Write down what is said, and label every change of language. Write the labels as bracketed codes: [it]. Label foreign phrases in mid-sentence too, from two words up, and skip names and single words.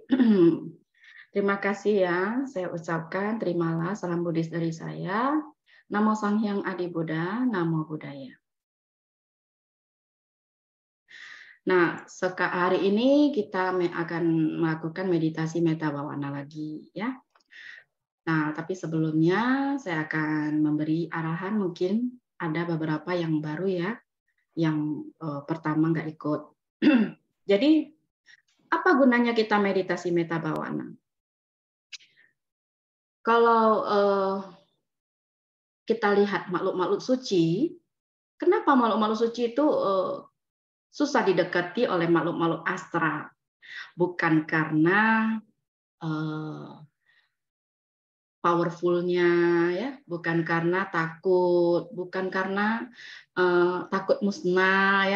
[id] Terima kasih ya. Saya ucapkan terimalah salam Buddhis dari saya. [pi] Namo Sang Hyang Adi Buddha, Namo Buddhaya. [id] Nah, hari ini kita akan melakukan meditasi [pi] metta bhavana [id] lagi ya. Nah, tapi sebelumnya saya akan memberi arahan, mungkin ada beberapa yang baru ya, yang pertama nggak ikut. Jadi, apa gunanya kita meditasi [pi] metta bhavana? [id] Kalau kita lihat makhluk-makhluk suci, kenapa makhluk-makhluk suci itu susah didekati oleh makhluk-makhluk astral? Bukan karena powerful-nya ya, bukan karena takut, bukan karena takut musnah ya.